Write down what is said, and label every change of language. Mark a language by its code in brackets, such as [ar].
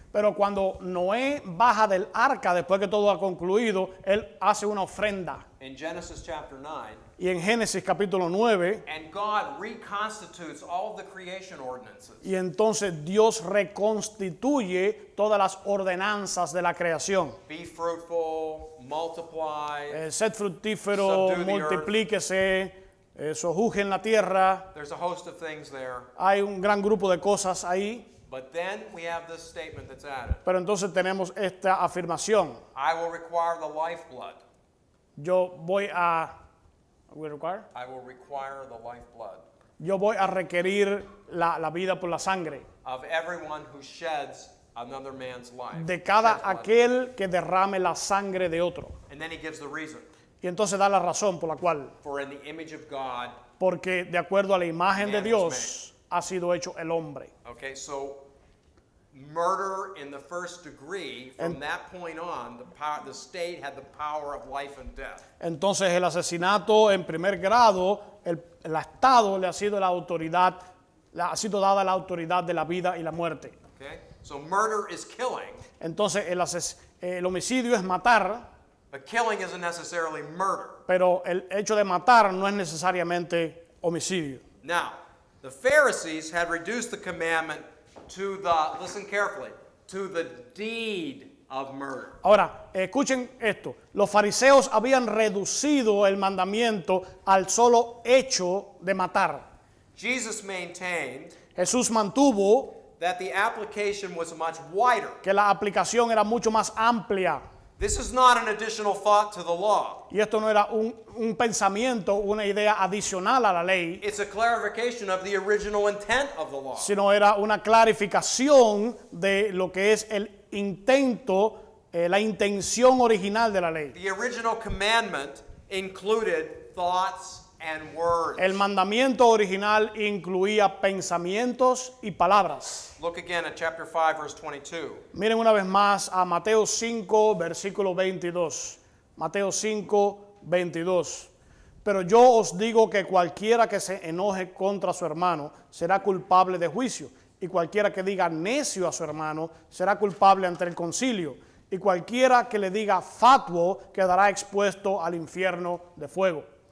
[es] Pero cuando Noé baja del arca después que todo ha concluido, él hace una ofrenda. [en] In Genesis chapter 9, [es] Y en Génesis capítulo 9, [en] and God reconstitutes all of the creation ordinances. [es] y entonces Dios reconstituye todas las ordenanzas de la creación. [en] Be fruitful, multiply. [es] Sed fructífero, [en] Subdue the earth. [es] multiplíquese, sojuzgue en la tierra. [en] There's a host of things there. [es] Hay un gran grupo de cosas ahí. [en] But then we have this statement that's added. [es] Pero entonces tenemos esta afirmación. [en] I will require the lifeblood. [es] Yo voy a... [en] ¿Will require? I will require the lifeblood [es] Yo voy a requerir la vida por la sangre [en] of everyone who sheds another man's life. [es] de cada [en] Sheds blood. [es] aquel que derrame la sangre de otro. [en] And then he gives the reason. [es] Y entonces da la razón por la cual, [en] For in the image of God. [es] porque de acuerdo a la imagen de [en] Man was [es] Dios ha sido hecho el hombre. [en] Okay, so murder in the first degree, from that point on, the state had the power of life and death. [es] Entonces el asesinato en primer grado, el Estado le ha sido la autoridad, ha sido dada la autoridad de la vida y la muerte. [en] Okay, so murder is killing, [es] Entonces el homicidio es matar, [en] but killing isn't necessarily murder. [es] pero el hecho de matar no es necesariamente homicidio. [en] Now, the Pharisees had reduced the commandment to the, listen carefully, to the deed of murder. [es] Ahora, escuchen esto. Los fariseos habían reducido el mandamiento al solo hecho de matar. [en] Jesus maintained [es] Jesús mantuvo [en] that the application was much wider. [es] que la aplicación era mucho más amplia. [en] This is not an additional thought to the law. [es] Y esto no era un pensamiento, una idea adicional a la ley, [en] It's a clarification of the original intent of the law. [es] sino era una clarificación de lo que es el intento, la intención original de la ley. [en] The original commandment included thoughts and words. [es] El mandamiento original incluía pensamientos y palabras. [en] Look again at chapter 5, verse 22. [es] Miren una vez más a Mateo 5, versículo 22. Mateo 5, 22. Pero yo os digo que cualquiera que se enoje contra su hermano será culpable de juicio, y cualquiera que diga necio a su hermano será culpable ante el concilio, y cualquiera que le diga fatuo quedará expuesto al infierno de fuego.